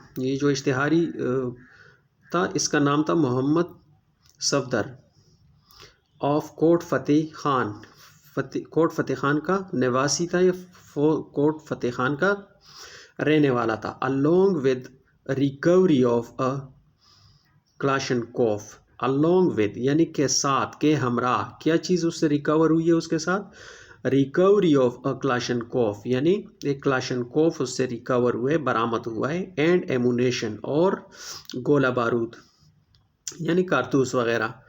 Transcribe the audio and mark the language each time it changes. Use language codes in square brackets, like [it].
[ur] یہ جو اشتہاری تھا اس کا نام تھا محمد صفدر آف کوٹ فتح خان. کوٹ فتح خان کا نواسی تھا، یہ کوٹ فتح خان کا رہنے والا تھا. [en] along with recovery of a Kalashnikov. along with [ur] یعنی کے ساتھ، کے ہمراہ، کیا چیز اس سے ریکور ہوئی ہے اس کے ساتھ؟ [en] recovery of a Kalashnikov, [ur] یعنی ایک کلاشنکوف اس سے ریکور ہوئے، برآمد ہوا ہے. [en] and ammunition, [ur] اور گولہ بارود یعنی کارتوس وغیرہ.